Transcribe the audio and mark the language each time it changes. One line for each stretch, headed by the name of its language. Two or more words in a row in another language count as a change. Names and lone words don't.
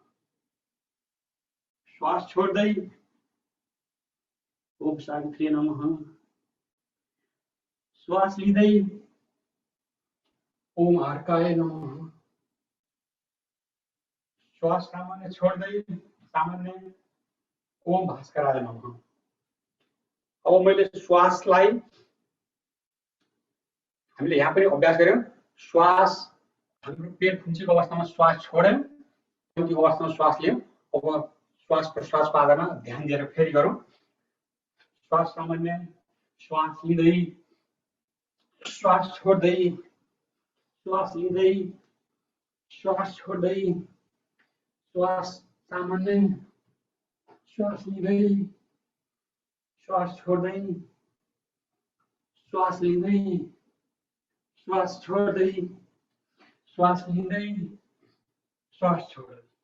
Nepali: श्वास छोड्दै
Sanskrit: ओम सावित्री नमः।
Nepali: श्वास लिँदै
Sanskrit: ओम अर्काय नमः।
Nepali: श्वास सामान्य छोड्दै सामान्य
Sanskrit: ओम भास्कराय नमः।
Nepali: अब मैले श्वासलाई हामीले यहाँ पनि अभ्यास गर्यौं। श्वास हाम्रो पेट खुम्चेको अवस्थामा श्वास छोड्यौं, त्यो अवस्थामा श्वास लियौं। अब श्वास प्रश्वास पादमा ध्यान दिएर फेरि गरौँ। श्वास सामान्य, श्वास लिँदै श्वास छोड्दै, श्वास लिँदै श्वास छोड्दै, श्वास सामान्य, श्वास लिँदै श्वास छोड्दै, श्वास लिँदै श्वास छोड्दै, श्वास लिँदै श्वास छोड्दै।